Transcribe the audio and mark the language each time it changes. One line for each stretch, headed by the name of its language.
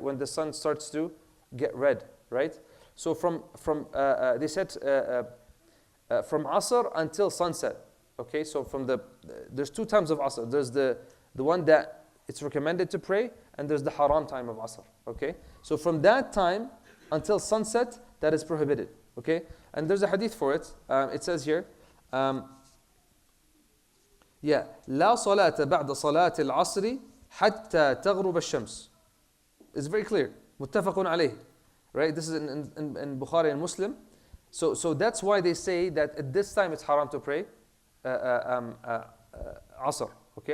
English: When the sun starts to get red, right? So they said from Asr until sunset, okay? So there's two times of Asr. There's the one that it's recommended to pray, and there's the haram time of Asr, okay? So from that time until sunset, that is prohibited, okay? And there's a hadith for it. It says here,
Arabic: لا صلاة بعد صلاة العصر حتى تغرب الشمس.
English: It's very clear.
Arabic: متفق عليه,
English: right? This is in Bukhari and Muslim. So that's why they say that at this time it's haram to pray Asr, okay?